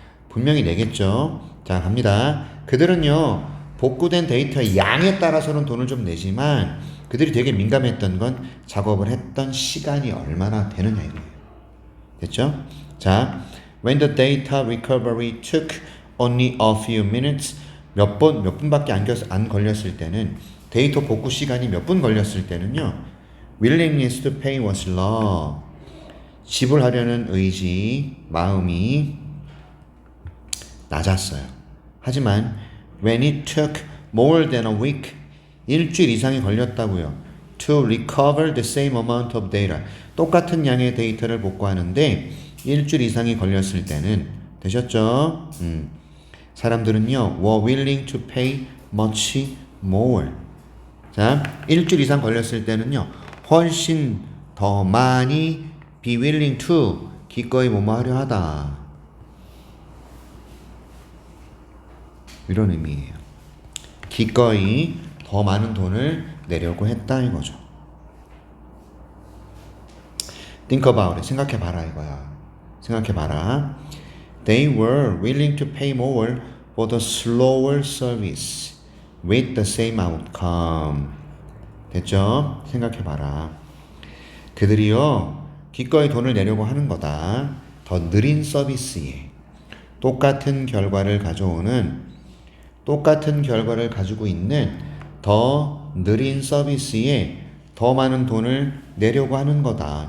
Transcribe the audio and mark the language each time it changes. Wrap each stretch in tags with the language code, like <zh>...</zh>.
<ko>분명히 내겠죠? 자, 갑니다. 그들은요, 복구된 데이터의 양에 따라서는 돈을 좀 내지만 그들이 되게 민감했던 건 작업을 했던 시간이 얼마나 되느냐 이거예요. 됐죠? 자,</ko> <en>when the data recovery took only a few minutes</en> <ko>몇 분밖에 안 걸렸을 때는 데이터 복구 시간이 몇 분 걸렸을 때는요.</ko> <en>willingness to pay was low.</en> <ko>지불하려는 의지, 마음이 낮았어요. 하지만</ko> <en>when it took more than a week</en> <ko>일주일 이상이 걸렸다고요.</ko> <en>to recover the same amount of data</en> <ko>똑같은 양의 데이터를 복구하는데 일주일 이상이 걸렸을 때는 되셨죠? 사람들은요</ko> <en>were willing to pay much more.</en> <ko>자, 일주일 이상 걸렸을 때는요 훨씬 더 많이</ko> <en>be willing to</en> <ko>기꺼이 뭐뭐 하려 하다 이런 의미예요. 기꺼이 더 많은 돈을 내려고 했다 이거죠.</ko> <en>Think about it.</en> <ko>생각해봐라 이거야. 생각해봐라.</ko> <en>They were willing to pay more for the slower service with the same outcome.</en> <ko>됐죠? 생각해봐라. 그들이요 기꺼이 돈을 내려고 하는 거다. 더 느린 서비스에 똑같은 결과를 가지고 있는 더 느린 서비스에 더 많은 돈을 내려고 하는 거다.</ko>